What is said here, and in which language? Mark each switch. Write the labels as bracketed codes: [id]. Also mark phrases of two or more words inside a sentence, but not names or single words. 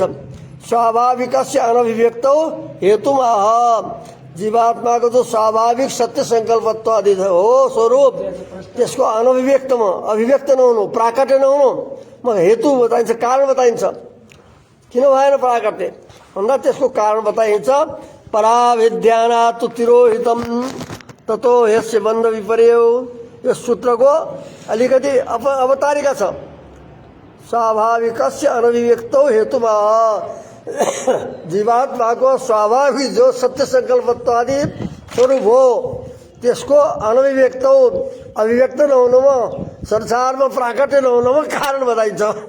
[sa] स्वाभाविकस्य अनभिव्यक्त [ne] हेतुमा जीवात्माको जो स्वाभाविक सत्य सङ्कल्पत्व आदि हो स्वरूप, त्यसको अनभिव्यक्तमा अभिव्यक्त नहुनु, प्राकट्य नहुनु म हेतु बताइन्छ, कारण बताइन्छ। किन भएन प्राकट्य भन्दा त्यसको कारण बताइन्छ। [sa] पराविद्यानात् तिरोहितम ततो ह्यस्य बन्ध विपर्यो। [ne] यो सूत्रको अलिकति अवतारिका छ। [sa] स्वाभाविकस्य अनभिव्यक्तौ [ne] हेतुमा जीवात्माको स्वाभाविक जो सत्य सङ्कल्पत्व आदि स्वरूप हो त्यसको अनभिव्यक्त अभिव्यक्त नहुनुमा संसारमा प्राकट्य नहुनुमा कारण बताइन्छ।